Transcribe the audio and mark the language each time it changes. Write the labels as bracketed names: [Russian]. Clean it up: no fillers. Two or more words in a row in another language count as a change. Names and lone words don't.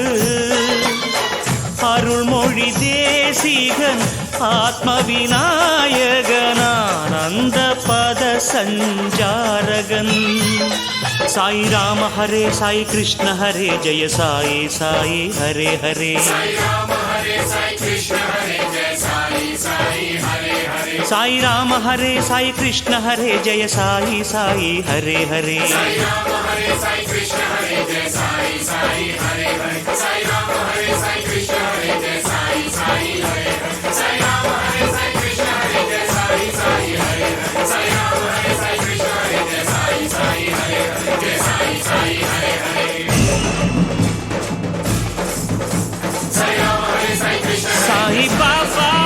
[Tamil] அருள்மொழி தேசிகன் ஆத்மவிநாயகன் ஆனந்த பத சஞ்சாரகன் [Sanskrit] साई राम हरे साई कृष्ण हरे जय साई साई हरे हरे साई राम हरे साई कृष्ण हरे साई राम हरे साई कृष्ण हरे जय साई साई हरे हरे साई राम हरे साई कृष्ण हरे जय साई साई हरे हरे साई राम हरे साई कृष्ण हरे जय साई साई हरे हरे साई राम हरे साई कृष्ण हरे जय साई साई हरे हरे साई राम हरे साई कृष्ण हरे जय साई साई हरे हरे जय साई साई हरे हरे साई राम हरे साई कृष्ण साई बाबा